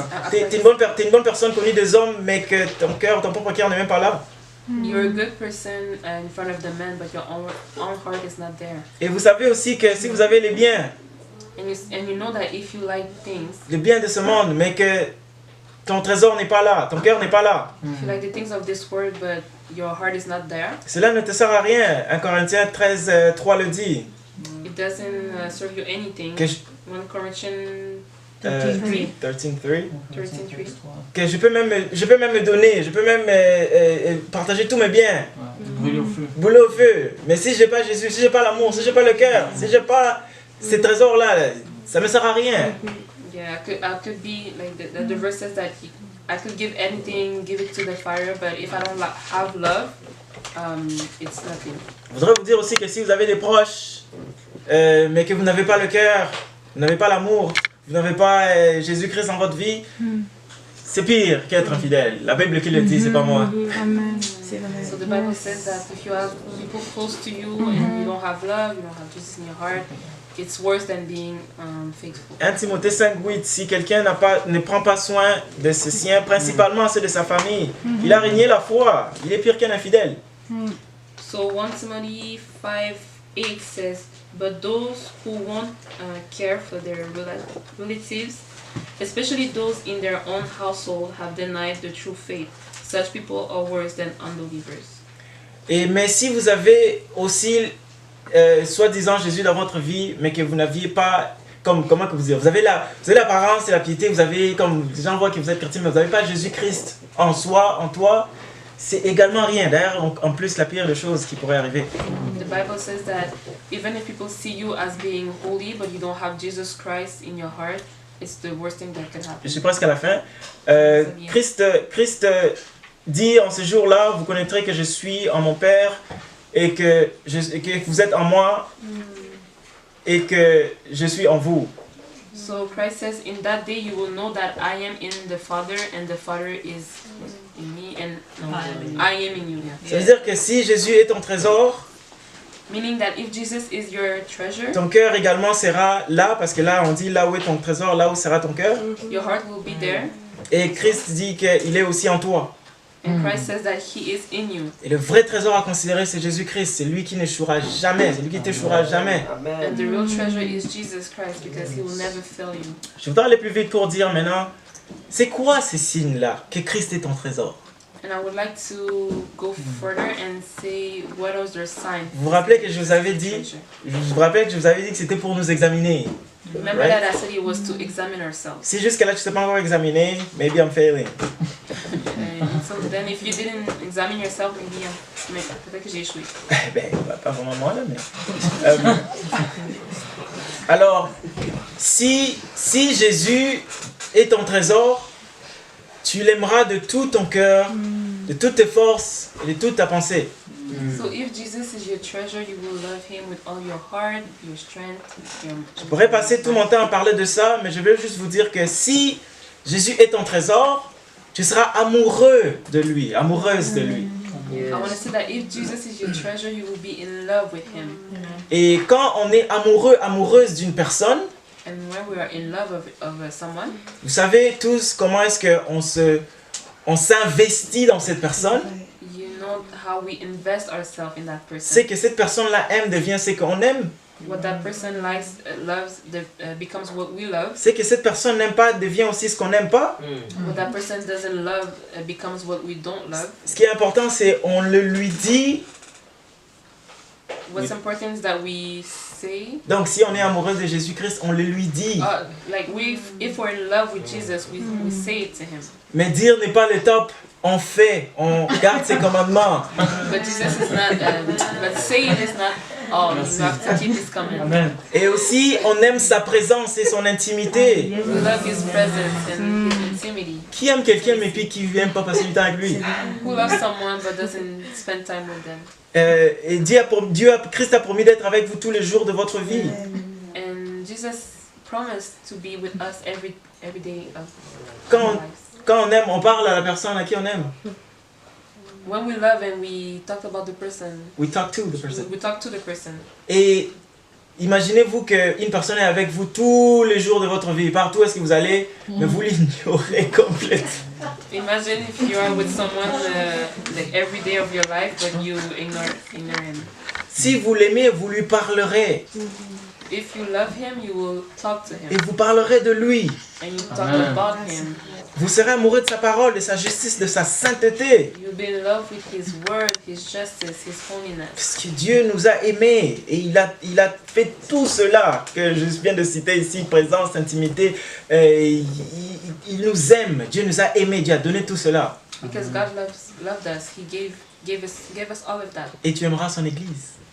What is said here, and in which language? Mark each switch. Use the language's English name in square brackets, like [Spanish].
[French] T'es une bonne personne connue des hommes, mais que ton propre cœur n'est même pas là. [English] You're a good person in front of the man, but your own heart is not there. [French] Et vous savez aussi que si vous avez les biens, [English] and you know that if you like things, [French] le bien de ce monde, mais que ton trésor n'est pas là, ton cœur n'est pas là, [English] if you like the things of this world, but your heart is not there, [French] cela ne te sert à rien. 1 Corinthiens 13, 3 le dit. [English] it doesn't serve you anything. [French] Que je, [English] 1 Corinthians 13:3. 13:3. [French] Que je peux même me donner, je peux même partager tous mes biens, Brûler au feu. brûler au feu. Mais si j'ai pas Jésus, si j'ai pas l'amour, si j'ai pas le cœur, si j'ai pas ces trésors-là, ça me sert à rien. [English] Yeah, I could be like the verse says that I could give anything, give it to the fire, but if I don't have love, it's nothing. [French] Je voudrais vous dire aussi que si vous avez des proches, mais que vous n'avez pas le cœur, vous n'avez pas l'amour, vous n'avez pas Jésus-Christ dans votre vie, c'est pire qu'être infidèle. La Bible qui le dit, c'est pas moi. Amen. C'est vrai. [English] So the Bible says that if you have people close to you and you don't have love, you don't have Jesus in your heart, it's worse than being faithful. [French] 1 Timothée 5:8, si quelqu'un ne prend pas soin de ses siens, principalement ceux de sa famille, il a régné la foi, il est pire qu'un infidèle. [English] So 1 Timothy 5:8 says, but those who won't care for their relatives, especially those in their own household, have denied the true faith. Such people are worse than unbelievers. [French] Mais si vous avez aussi, soi-disant Jésus dans votre vie, mais que vous n'aviez pas, comment que vous dire, vous avez l'apparence et la piété, vous avez, comme les gens voient que vous êtes chrétien, mais vous n'avez pas Jésus-Christ en soi, en toi, c'est également rien. D'ailleurs, en plus, la pire des choses qui pourrait arriver. [English] The Bible says that even if people see you as being holy, but you don't have Jesus Christ in your heart, it's the worst thing that can happen. [French] Je suis presque à la fin. Christ dit en ce jour-là, vous connaîtrez que je suis en mon Père et que vous êtes en moi et que je suis en vous. [English] So Christ says, in that day you will know that I am in the Father and the Father is in me and I am in you. [French] Ça veut dire que si Jésus est ton trésor, [English] Meaning that if Jesus is your treasure, [French] ton cœur également sera là, parce que là on dit là où est ton trésor, là où sera ton cœur. [English] your heart will be there. [French] Et Christ dit qu'il est aussi en toi. [English] And Christ says that He is in you. [French] Et le vrai trésor à considérer, c'est Jésus-Christ. C'est lui qui n'échouera jamais. C'est lui qui t'échouera jamais. [English] And the real treasure is Jesus Christ because He will never fail you. [French] Je voudrais aller plus vite pour dire maintenant, c'est quoi ces signes-là que Christ est ton trésor? [English] And I would like to go further and say what are the signs. [French] Vous vous rappelez que je vous avais dit, que c'était pour nous examiner. [English] Remember that I said it was to examine ourselves. [French] Si jusqu'à là tu ne t'es pas encore examiné, [English] maybe I'm failing. And so then if you didn't examine yourself, maybe [French] peut-être que j'ai échoué. Ben, pas vraiment moi là, mais... alors, si Jésus est ton trésor, tu l'aimeras de tout ton cœur, de toutes tes forces et de toute ta pensée. [English] So if Jesus is your treasure, you will love Him with all your heart, your strength, [French] Je pourrais passer tout mon temps à parler de ça, mais je veux juste vous dire que si Jésus est ton trésor, tu seras amoureux de lui, amoureuse de lui. [English] I want to say that if Jesus is your treasure, you will be in love with Him. [French] Et quand on est amoureux, amoureuse d'une personne, [English] And when we are in love of someone, [French] vous savez tous comment est-ce qu'on s'investit dans cette personne. [English] you know how we invest ourselves in that person. [French] C'est que cette personne-là aime, devient ce qu'on aime. [English] What that person likes, loves, becomes what we love. [French] C'est que cette personne n'aime pas, devient aussi ce qu'on n'aime pas. [English] What that person doesn't love, becomes what we don't love. [French] Ce qui est important, c'est on le lui dit. [English] What's important is that we say, [French] Donc si on est amoureuse de Jésus-Christ, on le lui dit. [English] like if we're in love with Jesus, we say it to Him. [French] Mais dire n'est pas le top. On fait, on garde ses commandements. [English] But Jesus is not, but saying is not all. You have to keep His commandments. Amen. [French] Et aussi, on aime sa présence et son intimité. [English] We love His presence and His intimity. [French] Qui aime quelqu'un mais puis qui n'aime pas passer du temps avec lui? [English] Who loves someone but doesn't spend time with them. [French] Et Christ a promis d'être avec vous tous les jours de votre vie. [English] And Jesus promised to be with us every day of [French] Quand [English] our [French] on, [English] lives. [French] quand on aime, on parle à la personne à qui on aime. [English] When we love and we talk about the person, We talk to the person. we talk to the person. [French] Et imaginez-vous qu'une personne est avec vous tous les jours de votre vie. Partout où est-ce que vous allez, mais vous l'ignorez complètement. [English] Imagine if you are with someone like every day of your life, but you ignore him. [French] Si vous l'aimez, vous lui parlerez. [English] If you love him, you will talk to [French] Et [English] him. [French] vous parlerez de lui. [English] And you talk Amen. about him. [French] Vous serez amoureux de sa parole, de sa justice, de sa sainteté. [English] You'll be in love with his word, his justice, his holiness. [French] Parce que Dieu nous a aimés et il a fait tout cela que je viens de citer ici, présence, intimité. Il nous aime, Dieu nous a aimés, Dieu a donné tout cela. [English] Because God loved us. He gave us all of that. [French] Et tu aimeras son église,